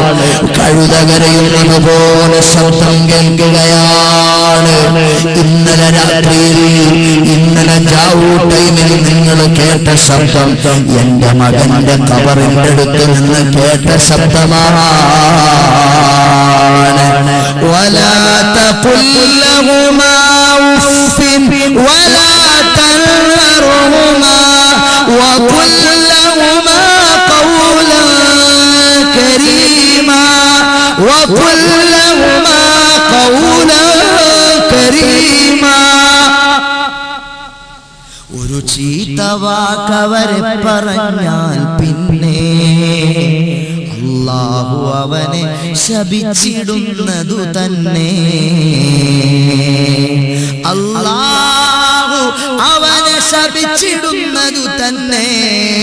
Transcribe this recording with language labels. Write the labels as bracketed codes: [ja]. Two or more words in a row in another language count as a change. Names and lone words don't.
[ml] കഴുത കരയുന്നത് പോലെ ശബ്ദം കേൾക്കുകയാണ്. ഇന്നലെ രാത്രിയിൽ, ഇന്നലെ ചാവൂ ടൈമിൽ നിങ്ങൾ കേട്ട ശബ്ദം എന്റെ മകന്റെ ഖബറിന്റെ അടുത്ത് നിന്ന് കേട്ട ശബ്ദമാണ്. [ar] ولا تقل لهما أف ولا تنهرهما وقل لهما قولا كريما وقل لهما قولا كريما. [ml] ഒരു ചീത്ത വാക്കവരെ പറഞ്ഞാൽ പിന്നെ അല്ലാഹു അവനെ ശപിച്ചിടുന്നതു തന്നെ. അല്ലാഹു അവനെ ശപിച്ചിടുന്നതു തന്നെ.